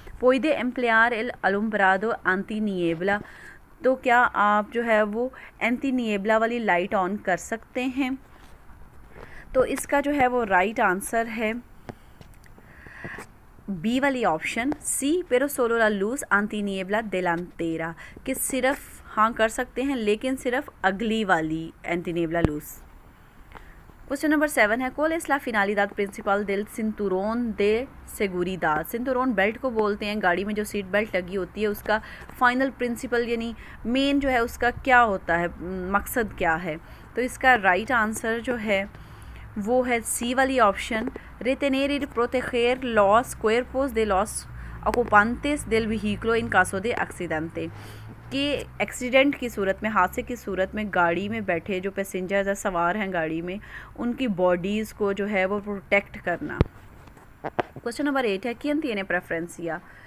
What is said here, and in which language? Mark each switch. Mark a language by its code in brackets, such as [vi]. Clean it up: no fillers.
[es] पुede emplear el alumbrado antiniebla, [hi] तो क्या आप जो है वो एंटी निएबला वाली लाइट ऑन कर सकते हैं। तो इसका जो है वो राइट आंसर है बी वाली option C, [es] pero solo la luz antiniebla delantera, [hi] कि सिर्फ हाँ कर सकते हैं लेकिन सिर्फ अगली वाली एंटीनिएबला लूज। क्वेश्चन नंबर 7 है, [es] ¿cuál es la finalidad principal del cinturón de seguridad? [hi] सिंटूरोन belt को बोलते हैं, गाड़ी में जो सीट बेल्ट लगी होती है उसका फाइनल प्रिंसिपल यानी मेन जो है उसका क्या होता है, मकसद क्या है। तो इसका राइट आंसर जो है वो है सी वाली option, [es] retener y proteger los cuerpos de los ocupantes del vehículo en caso de accidente, [hi] कि एक्सीडेंट की सूरत में, हादसे की सूरत में गाड़ी में बैठे जो पैसेंजर्स या सवार हैं गाड़ी में, उनकी बॉडीज़ को जो है वो प्रोटेक्ट करना। क्वेश्चन नंबर 8 है, [es] quién tiene preferencia,